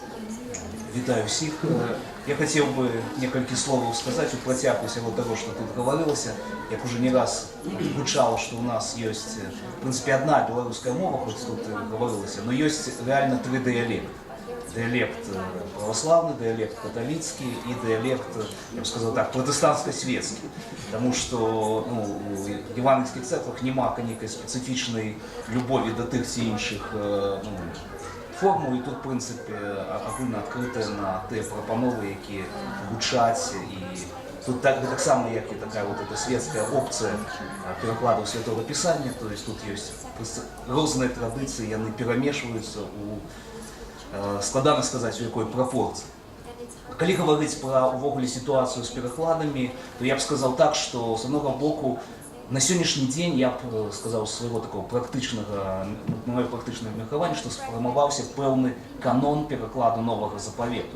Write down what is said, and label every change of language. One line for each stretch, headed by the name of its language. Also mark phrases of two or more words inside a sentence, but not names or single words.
Belarusian: Вітаю всіх. Я хотів би некалькі словаў сказаць у працягу усяго таго, што тут гаварылася. Як уже не раз гучала, што у нас ёсць,
Russian: в прынцыпе,
Belarusian: адна беларуская мова, хоць тут гаварылася, но ёсць рэальна тры дыялекты.
Russian: Диалект православный, диалект католицкий и диалект, я бы сказал так, протестантско-светский. Потому что в евангельских церквах нема некой специфичной любови до
Belarusian: тых ці іншых
Russian: формул, и тут, в принципе, агульна открытая на те
Belarusian: прапановы, які гучаць,
Russian: и тут так само, як и такая вот эта светская опция перекладов Святого Писания, то есть тут есть разные традиции, и они перемешиваются
Belarusian: у складана сказаць, у якой прапорцыі. Калі гаварыць пра увогуле сітуацыю з перакладамі, то я б сказаў так, што з аднаго боку на сённяшні дзень я б сказаў свайго такого практычнага, маё практычнае меркаванне, што сфармаваўся пэўны канон перакладу новага запавету.